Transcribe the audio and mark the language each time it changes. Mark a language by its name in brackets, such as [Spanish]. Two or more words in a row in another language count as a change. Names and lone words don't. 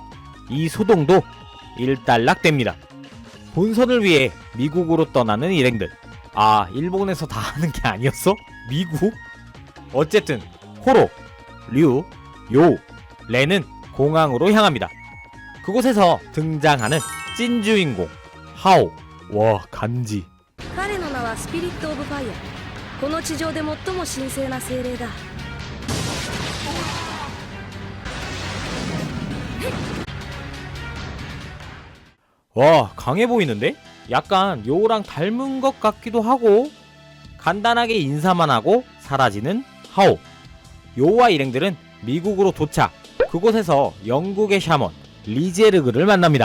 [Korean] 이 소동도 일단락됩니다. 본선을 위해 미국으로 떠나는 일행들. 일본에서 다 하는 게 아니었어? 미국? 어쨌든 호로, 류, 요, 렌은 공항으로 향합니다. 그곳에서 등장하는 찐 주인공 하오. 와, 간지. [Japanese] 彼の名はスピリット・オブ・ファイア。この地上で最も神聖な精霊だ。 [Korean] 와, 와, 강해 보이는데? 약간 요우랑 닮은 것 같기도 하고. 간단하게 인사만 하고 사라지는 하오. 요우와 일행들은 미국으로 도착. 그곳에서 영국의 샤먼 리제르그를 만납니다.